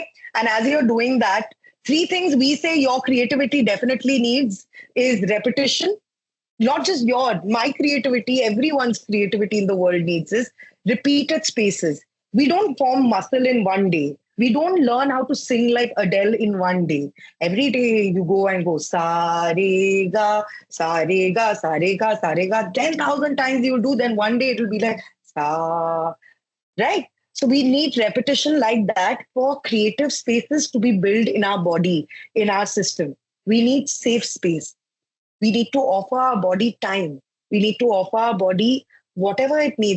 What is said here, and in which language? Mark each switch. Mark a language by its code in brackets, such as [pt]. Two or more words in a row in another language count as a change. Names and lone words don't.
[en] And as you're doing that, 3 things we say your creativity definitely needs is repetition. Not just my creativity, everyone's creativity in the world needs is repeated spaces. We don't form muscle in one day. We don't learn how to sing like Adele in one day. Every day you go and go sa re ga, sa re ga, sa re ga, sa re ga. 10,000 times you will do, then one day it will be like sa, right? So we need repetition like that for creative spaces to be built in our body, in our system. We need safe space. We need to offer our body time. We need to offer our body whatever it needs.